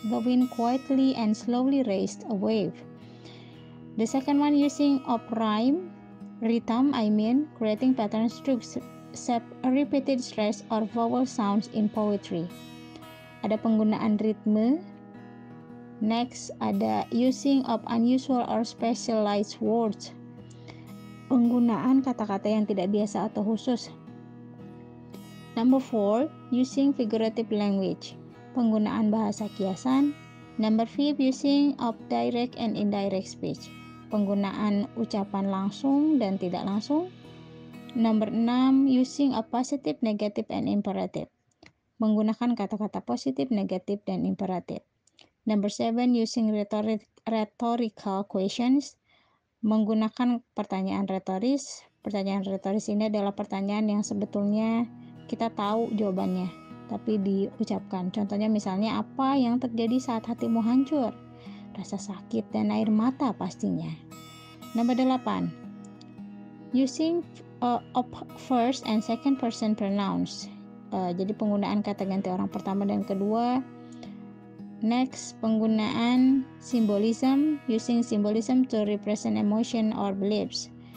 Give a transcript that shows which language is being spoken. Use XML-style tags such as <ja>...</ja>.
<en>The wind quietly and slowly raised a wave. The second one, using of rhyme, rhythm, creating patterns to repeated stress or vowel sounds in poetry.</en> <id>Ada penggunaan ritme.</id> <en>Next, ada using of unusual or specialized words.</en> <id>Penggunaan kata-kata yang tidak biasa atau khusus.</id> <en>Number 4, using figurative language.</en> <id>Penggunaan bahasa kiasan.</id> <en>Number 5, using of direct and indirect speech.</en> <id>Penggunaan ucapan langsung dan tidak langsung.</id> <en>Number 6, using of positive, negative, and imperative.</en> <id>Menggunakan kata-kata positif, negatif, dan imperatif.</id> <en>Number 7, using rhetorical questions.</en> <id>Menggunakan pertanyaan retoris. Pertanyaan retoris ini adalah pertanyaan yang sebetulnya kita tahu jawabannya, tapi diucapkan. Contohnya misalnya, apa yang terjadi saat hatimu hancur? Rasa sakit dan air mata pastinya.</id> <en>Number 8, using of first and second person pronouns.</en> <id>Jadi penggunaan kata ganti orang pertama dan kedua. Next, penggunaan symbolism,</id> <en>using symbolism to represent emotion or beliefs.</en>